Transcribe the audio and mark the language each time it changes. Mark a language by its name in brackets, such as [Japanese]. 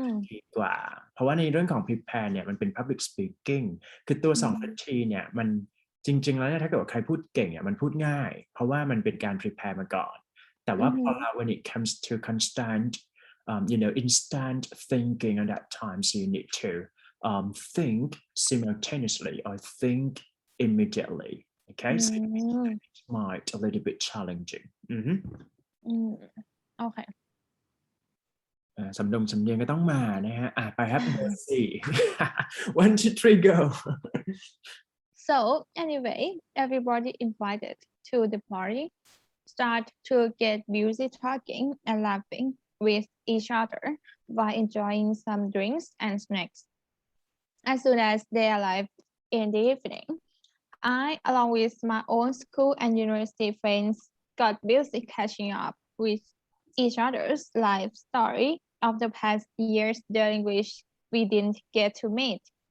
[Thai] ดีกว่าเพราะว่าในเรื่องของ prepare เนี่ยมันเป็น public speaking คือตัว2นาทีเนี่ยมันจริงๆแล้วเนี่ยถ้าเกิดว่าใครพูดเก่งอ่ะมันพูดง่ายเพราะว่ามันเป็นการ prepare มาก่อนแต่ว่าพอเรา [English] when it comes to constant instant thinking at that time so you need to think simultaneously or think immediately. Okay, so it might a little bit challenging. [Thai] โอเค สำเนียงก็ต้องมานะฮะไปครับเบอร์4 [English] one two three go So anyway, everybody invited to the party start to get busy talking and laughing with each other while enjoying some drinks and snacks. As soon as they arrived in the evening, I, along with my own school and university friends, got busy catching up with each other's life story of the past years during which we didn't get to meet.